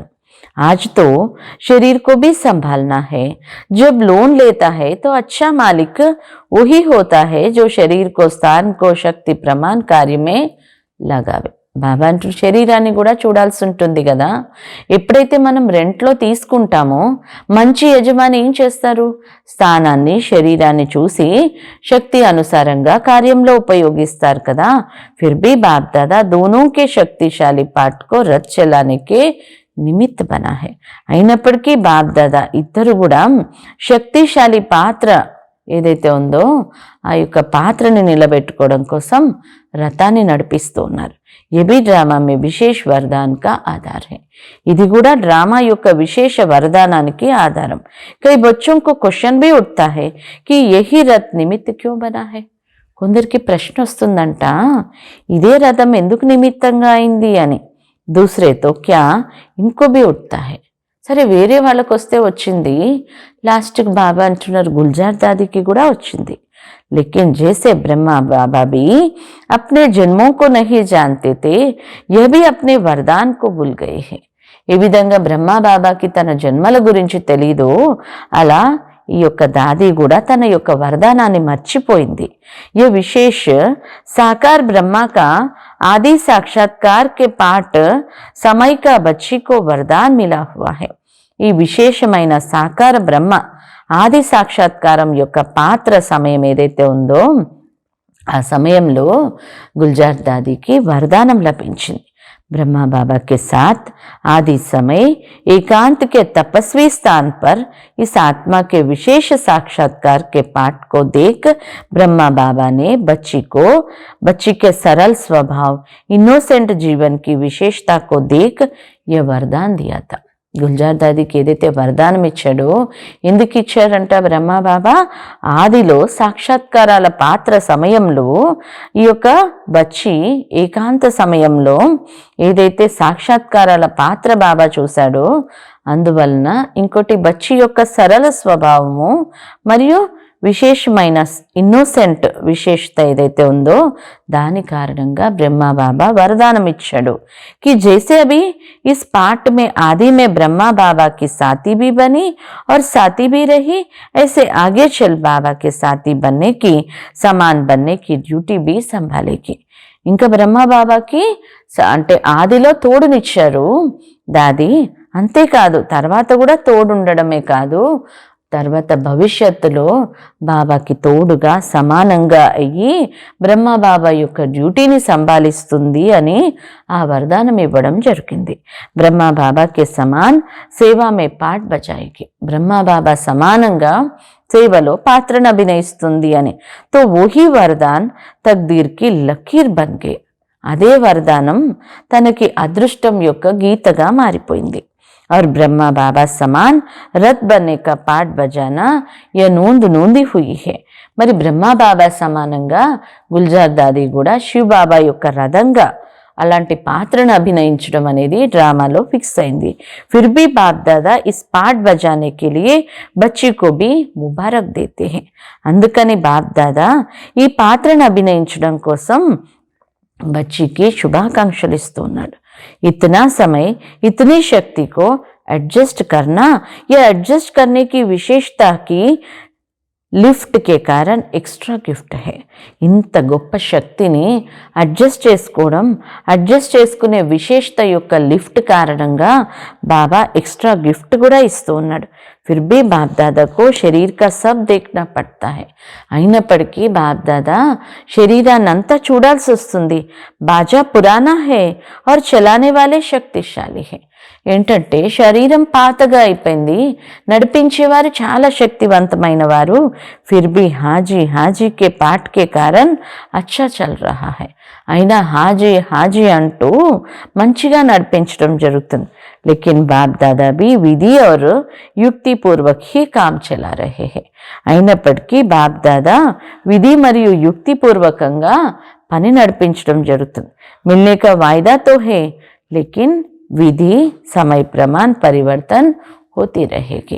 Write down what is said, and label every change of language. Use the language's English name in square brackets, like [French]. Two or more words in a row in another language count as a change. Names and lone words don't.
[Hindi] आज तो शरीर को भी संभालना है. जब लोन लेता है तो अच्छा मालिक वही होता है जो शरीर को स्थान को शक्ति प्रमाण कार्य में लगावे. [Telugu] బాబా అంటూ శరీరాన్ని కూడా చూడాల్సి ఉంటుంది కదా. ఎప్పుడైతే మనం రెంట్లో తీసుకుంటామో మంచి యజమాని ఏం చేస్తారు, స్థానాన్ని శరీరాన్ని చూసి శక్తి అనుసారంగా కార్యంలో ఉపయోగిస్తారు కదా. [Hindi] फिर भी बाप दादा दोनों के शक्तिशाली पाठ को रथ चलाने के निमित्त बना है. [Telugu] అయినప్పటికీ బాప్ దాదా ఇద్దరు కూడా శక్తిశాలి పాత్ర ఏదైతే ఉందో ఆ యొక్క పాత్రని నిలబెట్టుకోవడం కోసం రథాన్ని నడిపిస్తూ ఉన్నారు. [Hindi] ये भी ड्रामा में विशेष वरदान का आधार है. [Telugu] ఇది కూడా డ్రామా యొక్క విశేష వరదానానికి ఆధారం. [Hindi] कई बच्चों को क्वेश्चन भी उठता है कि यही रथ निमित्त क्यों बना है. [Telugu] కొందరికి ప్రశ్న వస్తుందంట, ఇదే రథం ఎందుకు నిమిత్తంగా అయింది అని. [Hindi] दूसरे तो क्या इनको भी उठता है. [Telugu] సరే వేరే వాళ్ళకు వస్తే వచ్చింది, లాస్ట్కి బాబా అంటున్నారు గుల్జార్ దాదీకి కూడా వచ్చింది. [Hindi] लेकिन जैसे ब्रह्मा बाबा भी अपने जन्मों को नहीं जानते थे, यह भी अपने वरदान को भूल गए हैं. [Telugu] ఏ విధంగా బ్రహ్మా బాబాకి తన జన్మల గురించి తెలీదో అలా ఈ యొక్క దాది కూడా తన యొక్క వరదానాన్ని మర్చిపోయింది. [Hindi] ये विशेष साकार ब्रह्मा का आदि साक्षात्कार के पाठ समय का बच्ची को वरदान मिला हुआ है. [Telugu] ఈ విశేషమైన సాకార బ్రహ్మ ఆది సాక్షాత్కారం యొక్క పాత్ర సమయం ఏదైతే ఉందో ఆ సమయంలో గుల్జార్ దాదీకి వరదానం లభించింది. [Hindi] ब्रह्मा बाबा के साथ आदि समय एकांत के तपस्वी स्थान पर इस आत्मा के विशेष साक्षात्कार के पाठ को देख ब्रह्मा बाबा ने बच्ची के सरल स्वभाव इनोसेंट जीवन की विशेषता को देख यह वरदान दिया था. [Telugu] గుల్జార్ దాదీకి ఏదైతే వరదానం ఇచ్చాడో ఎందుకు ఇచ్చారంట బ్రహ్మా బాబా, ఆదిలో సాక్షాత్కారాల పాత్ర సమయంలో ఈ యొక్క బచ్చి ఏకాంత సమయంలో ఏదైతే సాక్షాత్కారాల పాత్ర బాబా చూశాడో అందువలన ఇంకోటి బచ్చి యొక్క సరళ స్వభావము మరియు విశేషమైన ఇన్నోసెంట్ విశేషత ఏదైతే ఉందో దాని కారణంగా బ్రహ్మా బాబా వరదానం ఇచ్చాడు. [Hindi] कि जैसे अभी इस पाठ में आदि में ब्रह्मा बाबा की साथी भी बनी और साथी भी रही, ऐसे आगे चल बाबा के साथी बनने की समान बनने की ड्यूटी भी संभालेगी. [Telugu] ఇంకా బ్రహ్మా బాబాకి అంటే ఆదిలో తోడునిచ్చారు దాది, అంతేకాదు తర్వాత కూడా తోడుండడమే కాదు తర్వాత భవిష్యత్తులో బాబాకి తోడుగా సమానంగా అయ్యి బ్రహ్మ బాబా యొక్క డ్యూటీని సంభాలిస్తుంది అని ఆ వరదానం ఇవ్వడం జరిగింది. [Hindi] ब्रह्मा बाबा की समान सेवा में पाठ बजाएगी, [Telugu] బ్రహ్మ బాబా సమానంగా సేవలో పాత్రను అభినయిస్తుంది అని. [Hindi] तो वही वरदान तकदीर की लकीर बन गई, [Telugu] అదే వరదానం తనకి అదృష్టం యొక్క గీతగా మారిపోయింది. [Hindi] और ब्रह्मा बाबा समान रथ बनने का पाठ बजाना यह नोंदी हुई है. [Telugu] మరి బ్రహ్మా బాబా సమానంగా గుల్జార్ దాది కూడా శివ్ బాబా యొక్క రథంగా అలాంటి పాత్రను అభినయించడం అనేది డ్రామాలో ఫిక్స్ అయింది. [Hindi] फिर भी बाप दादा इस पाठ बजाने के लिए बच्ची को भी मुबारक देते हैं. [Telugu] అందుకని బాప్ దాదా ఈ పాత్రను అభినయించడం కోసం బచ్చికి శుభాకాంక్షలు ఇస్తున్నాడు. [Hindi] इतना समय इतनी शक्ति को एडजस्ट करना, यह एडजस्ट करने की विशेषता की लिफ्ट के कारण [English] extra gift [Hindi] है. [Telugu] ఇంత గొప్ప శక్తిని అడ్జస్ట్ చేసుకునే విశేషత యొక్క లిఫ్ట్ కారణంగా బాబా [English] extra gift [Telugu] కూడా ఇస్తూ ఉన్నాడు. [Hindi] फिर भी बाप दादा को शरीर का सब देखना पड़ता है. [Telugu] అయినప్పటికీ బాప్ దాదా శరీరాన్ని అంతా చూడాల్సి వస్తుంది. [Hindi] बाजा पुराना है और चलाने वाले शक्तिशाली है. [Telugu] ఏంటంటే శరీరం పాతగా అయిపోయింది, నడిపించేవారు చాలా శక్తివంతమైన వారు, [Hindi] फिर भी हाजी हाजी के पाठ के कारण अच्छा चल रहा है, [Telugu] అయినా [Hindi] हाजी हाजी [Telugu] అంటూ మంచిగా నడిపించడం జరుగుతుంది. [Hindi] लेकिन बाप दादा भी विधि और युक्ति पूर्वक ही काम चला रहे हैं, [Telugu] అయినప్పటికీ బాప్ దాదా విధి మరియు యుక్తిపూర్వకంగా పని నడిపించడం జరుగుతుంది. [Hindi] मिलने का वायदा तो है लेकिन विधि समय प्रमाण परिवर्तन होती रहेगी.